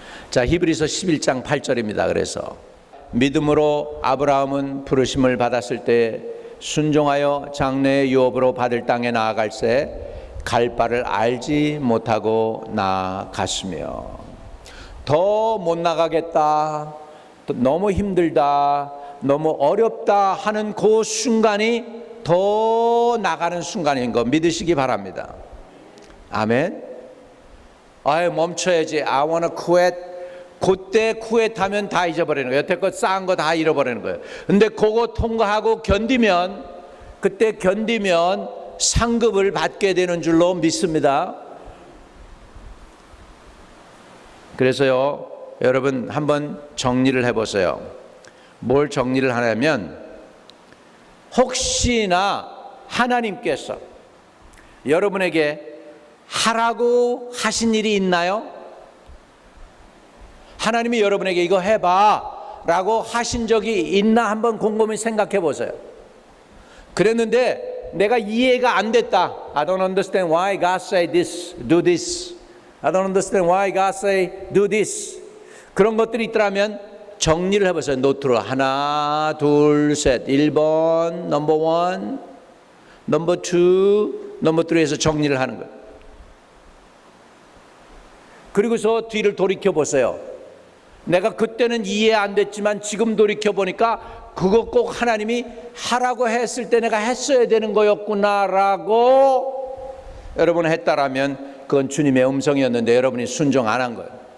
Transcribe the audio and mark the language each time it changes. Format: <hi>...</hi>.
<ko>자, 히브리서 11장 8절입니다. 그래서 믿음으로 아브라함은 부르심을 받았을 때 순종하여 장래의 유업으로 받을 땅에 나아갈새 갈 바를 알지 못하고 나아갔으며, 더 못 나가겠다, 너무 힘들다, 너무 어렵다 하는 그 순간이 더 나가는 순간인 거 믿으시기 바랍니다. 아멘.</ko> <en>아유, 멈춰야지, I wanna quit.</en> <ko>그때 쿠엣하면 다 잊어버리는 거예요. 여태껏 쌓은 거 다 잃어버리는 거예요. 근데 그거 통과하고 견디면, 그때 견디면 상급을 받게 되는 줄로 믿습니다. 그래서요, 여러분 한번 정리를 해보세요. 뭘 정리를 하냐면, 혹시나 하나님께서 여러분에게 하라고 하신 일이 있나요? 하나님이 여러분에게 이거 해봐 라고 하신 적이 있나 한번 곰곰이 생각해 보세요. 그랬는데 내가 이해가 안 됐다.</ko> <en>I don't understand why God say this, do this. I don't understand why God say do this.</en> <ko>그런 것들이 있더라면 정리를 해보세요. 노트로 하나, 둘, 셋. 1번, 넘버 1, 넘버 2, 넘버 3에서 정리를 하는 거예요. 그리고서 뒤를 돌이켜 보세요. 내가 그때는 이해 안 됐지만 지금 돌이켜 보니까 그거 꼭 하나님이 하라고 했을 때 내가 했어야 되는 거였구나라고 여러분 했다라면 그건 주님의 음성이었는데 여러분이 순종 안 한 거예요.</ko>